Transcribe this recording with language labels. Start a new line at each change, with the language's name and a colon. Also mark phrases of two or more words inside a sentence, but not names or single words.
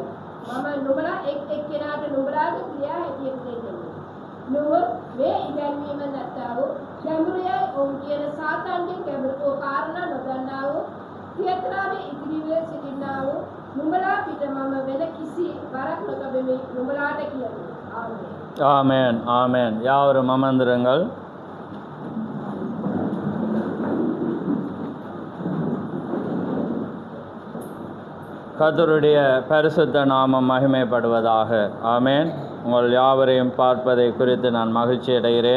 Sinhala: මම නුඹලා එක් කෙනාට නුඹලාගේ ක්‍රියා හැටියට දෙන්නේ. නුඹ මේ ඉගැන්වීම නැත්තාවෝ ගැඹුරේ ඔවුන් කියන සාතන්ගේ ගැඹුරු කාරණා නොදන්නා වූ තියතරාවේ ඉදිරියේ සිටිනාවෝ නුඹලා පිට මම වෙන කිසි වරක් නොතබෙමි නුඹලාට කියමි. ආමේන්.
Tamil: ஆமேன், ஆமேன். யாவரும் அமர்ந்திருங்கள். கர்த்தருடைய பரிசுத்த நாமம் மகிமைப்படுவதாக. ஆமேன். உங்கள் யாவரையும் பார்ப்பதை குறித்து நான் மகிழ்ச்சி அடைகிறேன்.